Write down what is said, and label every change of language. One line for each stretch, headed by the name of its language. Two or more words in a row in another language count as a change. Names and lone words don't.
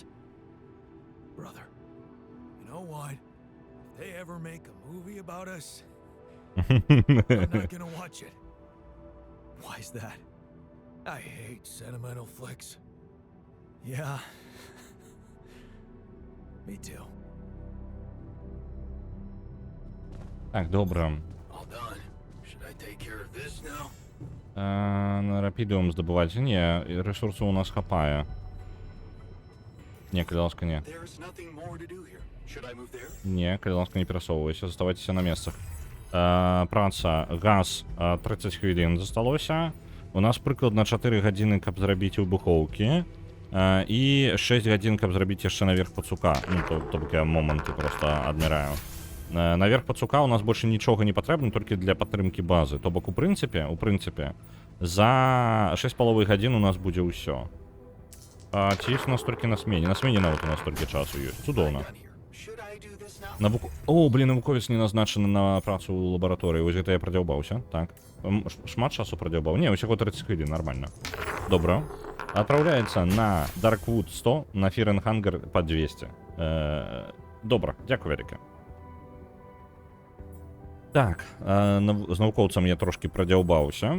English: Brother. You know what? If they ever make a movie about us, I'm not gonna watch it. Why's that? I hate sentimental flicks. Yeah. Me too.
Ukrainian: Так, добре.
English: All done. Should I take care of this now?
Ukrainian: На рапідіум здобувати. Ні, ресурсу у нас хапає. Ні, Каліласка, ні.
English: There's nothing more to do here. Should I move there?
Ukrainian: Ні, Каліласка, не пересовуйся, заставайтеся на місцях.
Belarusian: Праца, газ, 30 хвилин засталося. У нас прикладна 4 гадзіни, каб зрабіць выбухоўкі. І 6 гадзін, каб зрабіць яшчэ наверх пацука. Ну, то бок я моманты просто адміраю. Наверх пацука у нас больше нічога не патрэбна, толькі для падтрымкі базы. То бок, у прынцыпе, за 6,5 гадзін у нас будзе ўсё. Ці ёсць у нас толькі на смене? На смене нават у нас толькі часу ёсць. Цудоўна.
English: Should I do this now?
Belarusian: О, блин, навуковец не назначены на працу ў лабараторыі. Вось гэта я прадзяўбаўся. Так. Шмат часу прадзяўбаў. Не, усяго 30 хвілін, нормально. Добра. Отправляется на Darkwood 100, на Фіренхангер по 200. Добра, дзякую вяліка. Так, з навукоўцам я трошки прадзяўбаўся.